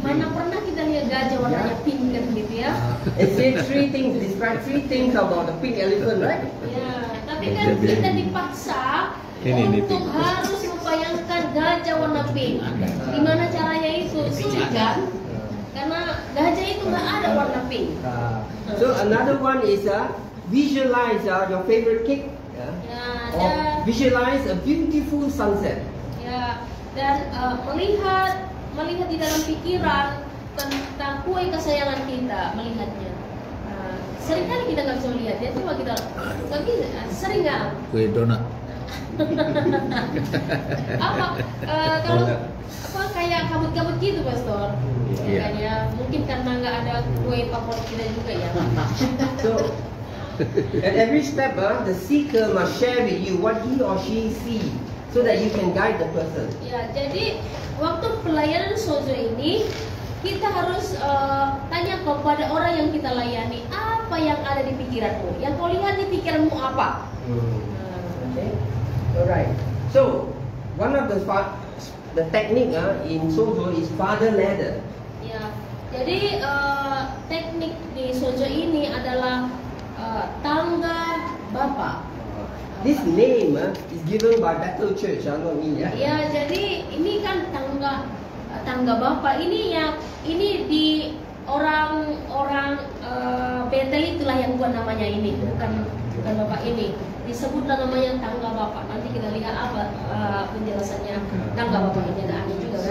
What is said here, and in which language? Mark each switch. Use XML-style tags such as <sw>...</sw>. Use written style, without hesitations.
<id>Mana pernah kita lihat gajah warnanya pink kan gitu ya?</id> <en>It says describe three things about the pink elephant, right?</en> <id>Ya, tapi kan kita dipaksa untuk harus membayangkan gajah warna pink. Gimana caranya itu? Sulit kan? Karena gajah itu nggak ada warna pink.</id> <en>So another one is visualize your favorite cake. Or visualize a beautiful sunset.</en> <id>Ya, dan melihat di dalam pikiran tentang kue kesayangan kita, melihatnya. Sering kali kita nggak bisa melihat ya, coba kita nggak bisa, sering nggak? Kue donat. Apa kalau apa kayak kabut-kabut gitu, Pastor? Iya. Kan ya, mungkin karena nggak ada kue favorit kita juga ya.</id> <en>So at every step, the seeker must share with you what he or she see, so that you can guide the person.</en> <id>Ya, jadi waktu pelayanan sozo ini kita harus tanya kepada orang yang kita layani, apa yang ada di pikiranmu? Yang kau lihat di pikiranmu apa?</id> <en>Okay, alright. So one of the technique in sozo is father ladder.</en> <id>Ya, jadi teknik di sozo ini adalah tangga Bapa.</id> <en>This name is given by Bethel Church, not me.</en> <id>Ya, jadi ini kan tangga Bapa ini di orang-orang Bethel itulah yang buat namanya ini, bukan Bapak ini. Disebutlah namanya tangga Bapa. Nanti kita lihat apa penjelasannya tangga Bapa ini, ada aneh juga kan.</id>